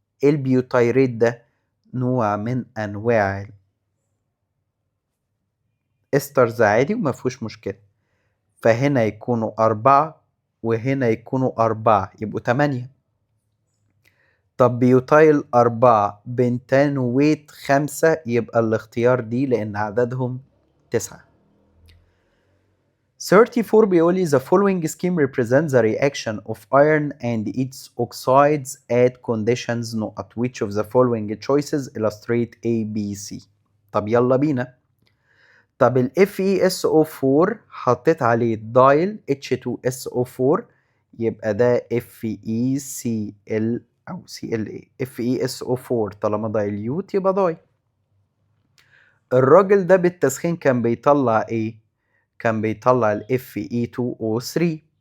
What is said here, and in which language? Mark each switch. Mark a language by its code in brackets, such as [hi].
[ar] ايه البيوتايريت ده؟ نوع من انواع الاسترز عادي وما فيهوش مشكله. فهنا يكونوا 4 وهنا يكونوا 4 يبقوا 8. طب بيوتايل 4 بنتانويت 5 يبقى الاختيار دي لان عددهم 9. [en] 34 [ar] بيقول لي [en] the following scheme represents the reaction of iron and its oxides at conditions [ar] نقط. [en] Which of the following choices illustrate A, B, C؟ [ar] طب يلا بينا. طب ال FeSO4 حطيت عليه دايل H2SO4 يبقى ده FeCl أو Cla. FeSO4 طالما دايليوت يبقى داي. الراجل ده بالتسخين كان بيطلع ايه؟ كان بيطلع ال Fe2O3.